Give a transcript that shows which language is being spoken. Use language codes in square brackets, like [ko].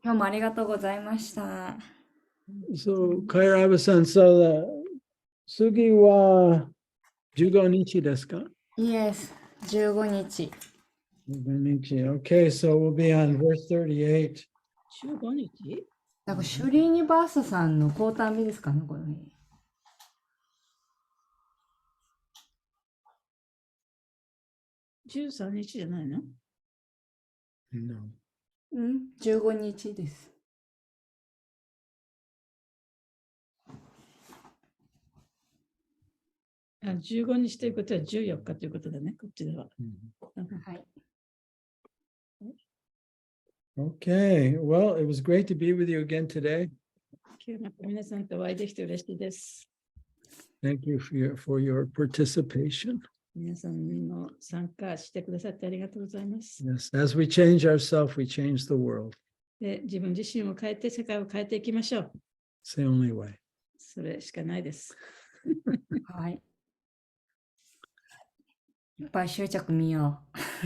[ja] 今日もありがとうございました。 So, Kairaba-san, so Sugi wa 15日ですか? [en] Yes、15日。 Okay, so we'll be on verse 38. [ja] 15日だからシュリーニバースさんの交代日ですかね、これ。 13日じゃないの？ [en] No. [ja] うん、15日です。 15日ということは14日ということだね、こっちでは。はい。 [en] Okay, well, it was great to be with you again today. [ja] 今日また皆さんとお会いできて嬉しいです。 [en] Thank you for your participation. [ja] 皆さんの参加してくださってありがとうございます。 [en] Yes, as we change ourselves, we change the world. [ja] で、自分自身を変えて世界を変えていきましょう。 [en] It's the only way. [ja] それしかないです。はい。いっぱい執着見よう。